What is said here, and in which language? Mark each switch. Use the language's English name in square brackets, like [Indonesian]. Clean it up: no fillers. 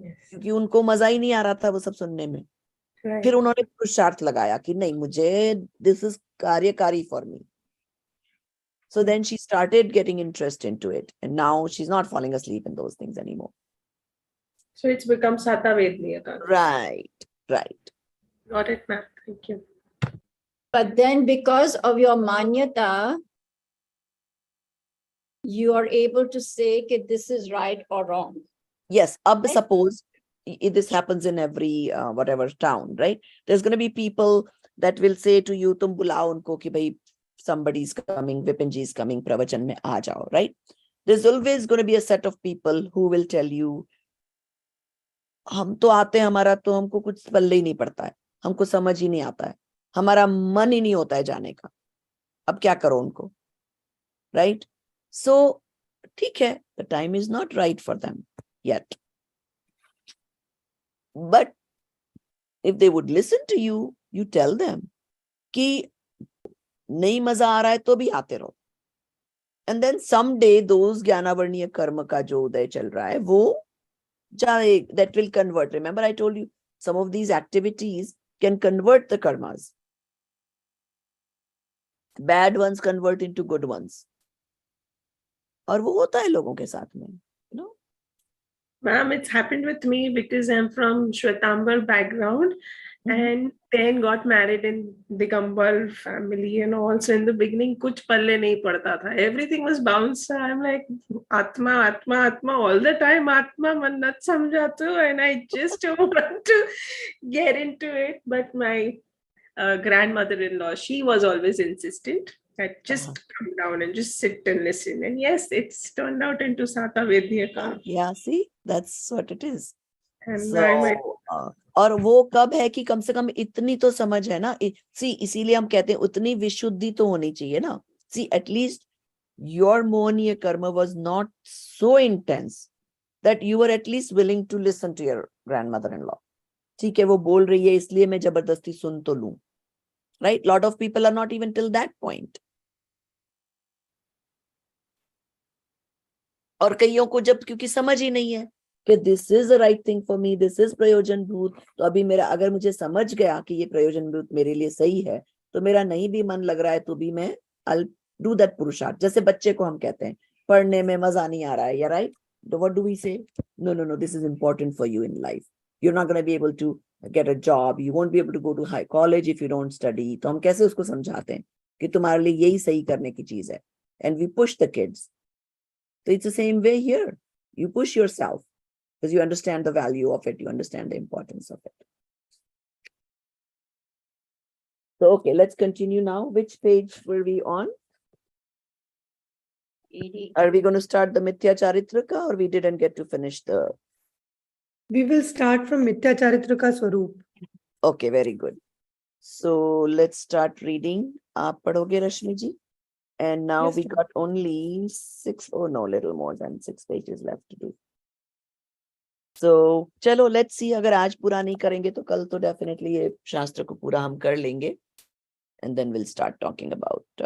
[Hindi] क्योंकि उनको मजा ही नहीं आ रहा था वो सब सुनने में. फिर उन्होंने पुरुषार्थ लगाया कि नहीं, मुझे [English] this is [Hindi] कार्यकारी [English] for me. So then she started getting interest into it, and now she's not falling asleep in those things anymore. So it's become Sata Vedniya ka. Right. Got it, ma'am. Thank you. But then because of your manyata, you are able to say that this is right or wrong. Yes. Ab suppose this happens in every whatever town, right? There's going to be people that will say to you, [Hindi] "Tum bulao unko ki bhai [English] somebody's coming, Vipinji is coming, [Hindi] pravachan mein aa jao," [English] right? There's always going to be a set of people who will tell you, [Hindi] हम तो आते हैं, हमारा तो हमको कुछ पल्ले ही नहीं पड़ता है, हमको समझ ही नहीं आता है, हमारा मन ही नहीं होता है जाने का, अब क्या करो उनको, right? [English] So [Hindi] ठीक है, [English] the time is not right for them yet. But if they would listen to you, you tell them [Hindi] कि नहीं मजा आ रहा है तो भी आते रहो. [English] And then someday those [Hindi] ज्ञानावर्णीय कर्म का जो उदय चल रहा है वो जाए, [English] that will convert. Remember I told you some of these activities can convert the karmas. Bad ones convert into good ones. [Hindi] और वो होता है लोगों के साथ में, [English] you know. Ma'am, it's happened with me because I'm from Shwetambar background and then got married in Digambar family and also in the beginning [Hindi] kuch palle nahi padta tha. [English] Everything was bounced. I'm like Atma all the time, [Hindi] Atma mannat samjha tu, [English] and I just don't want to get into it. But my grandmother-in-law, she was always insistent that just come down and just sit and listen. And yes, it's turned out into Sata Vedniya. Yeah, see, that's what it is. And [Hindi] So, और वो कब है कि कम से कम इतनी तो समझ है ना. सी इसीलिए हम कहते हैं उतनी विशुद्धि तो होनी चाहिए ना. [English] See, at least your मोहनीय karma was not so intense that you were at least willing to listen to your grandmother-in-law. [Hindi] ठीक है, वो बोल रही है इसलिए मैं जबरदस्ती सुन तो लूं, [English] right? Lot of people are not even till that point. [Hindi] और कईयों को जब क्योंकि समझ ही नहीं है कि [English] this is the right thing for me, [Hindi] this is प्रयोजन भूत, तो अभी मेरा अगर मुझे समझ गया कि ये प्रयोजन भूत मेरे लिए सही है, तो मेरा नहीं भी मन लग रहा है तो भी मैं [English] I'll do that [Hindi] पुरुषार्थ. जैसे बच्चे को हम कहते हैं पढ़ने में मजा नहीं आ रहा है, या राइट, तो [English] what do we say? No, this is important for you in life. You're not going to be able to get a job. You won't be able to go to high college if you don't study. [Hindi] तो हम कैसे उसको समझाते हैं कि तुम्हारे लिए यही सही करने की चीज है, [English] and we push the kids. So it's the same way here. You push yourself because you understand the value of it. You understand the importance of it. So, okay, let's continue now. Which page were we on? 80. Are we going to start the Mithya Charitrika, or we didn't get to finish the... We will start from Mithya Charitrika Swarup. Okay, very good. So let's start reading. [Hindi] Aap padhoge, Rashmi ji? And now [English] Yes, we ma'am. got only little more than 6 pages left to do. So, चलो, let's see. [Hindi] अगर आज पूरा नहीं करेंगे तो कल तो definitely ये शास्त्र को पूरा हम कर लेंगे. [English] And then we'll start talking about.